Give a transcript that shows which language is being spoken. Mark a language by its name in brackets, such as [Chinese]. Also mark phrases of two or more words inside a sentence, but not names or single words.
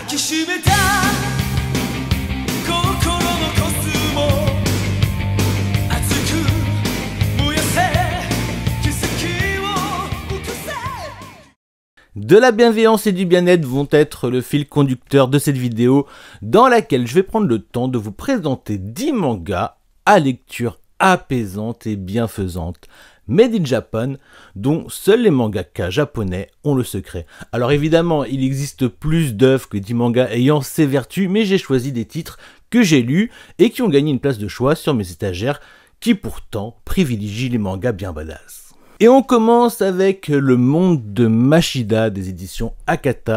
[Japanese] きしめた心のコスモ熱く燃やせ奇跡を起こせ。 [French] De la bienveillance et du bien-être vont être le fil conducteur de cette vidéo dans laquelle je vais prendre le temps de vous présenter 10 mangas à lecture apaisante et bienfaisante, [English] made in Japan, [French] dont seuls les mangaka japonais ont le secret. Alors évidemment, il existe plus d'œuvres que 10 mangas ayant ces vertus, mais j'ai choisi des titres que j'ai lus et qui ont gagné une place de choix sur mes étagères, qui pourtant privilégient les mangas bien badass. Et on commence avec Le Monde de Mashida des éditions Akata.